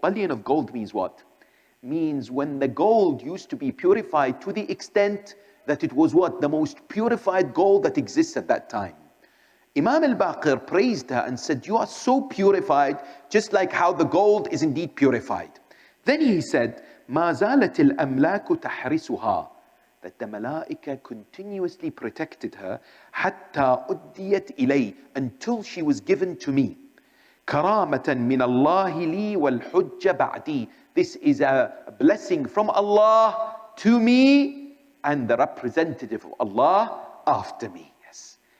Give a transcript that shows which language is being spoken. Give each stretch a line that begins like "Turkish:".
English: Bullion of gold means what? Means when the gold used to be purified to the extent that it was what? The most purified gold that exists at that time. Imam al-Baqir praised her and said, you are so purified, just like how the gold is indeed purified. Then he said,
Arabic: مَا زَالَتِ الْأَمْلَاكُ تَحْرِسُهَا.
English: That the malaika continuously protected her,
Arabic: حَتَّى أُدِّيَتْ إِلَيْهِ,
English: until she was given to me.
Arabic: كَرَامَةً مِّنَ اللَّهِ لِي وَالْحُجَّ بَعْدِي.
English: This is a blessing from Allah to me and the representative of Allah after me. Yes.